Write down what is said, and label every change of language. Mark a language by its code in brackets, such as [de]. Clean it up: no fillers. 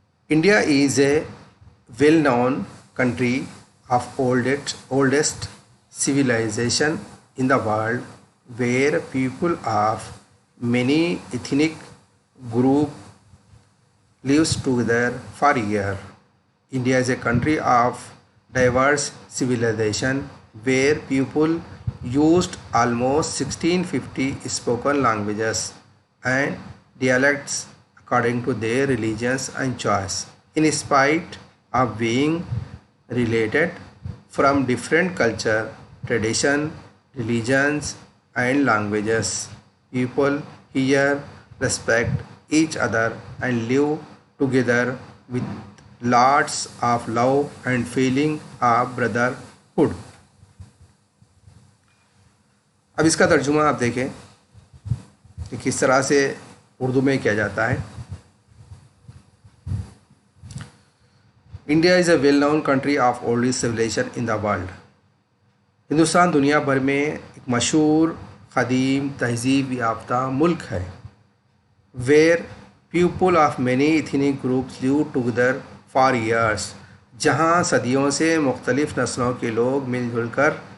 [en] India is a well known country of oldest civilization in the world where people of many ethnic groups lives together for years. India is a country of diverse civilization where people used almost 1650 spoken languages and dialects according to their religions and choice. In spite of being related from different culture, tradition, religions and languages, people here respect each other and live together with lots of love and feeling of brotherhood. [ur] اب اس کا ترجمہ آپ دیکھیں کہ کس طرح سے اردو میں کیا جاتا ہے۔ [en] India is a well known country of oldest civilization in the world. [ur] Hindustan دنیا بھر میں ایک مشہور قدیم تہذیب یافتہ ملک ہے۔ [en] where people of many ethnic groups live together for years, [ur] جہاں صدیوں سے مختلف نسلوں کے لوگ مل جل کر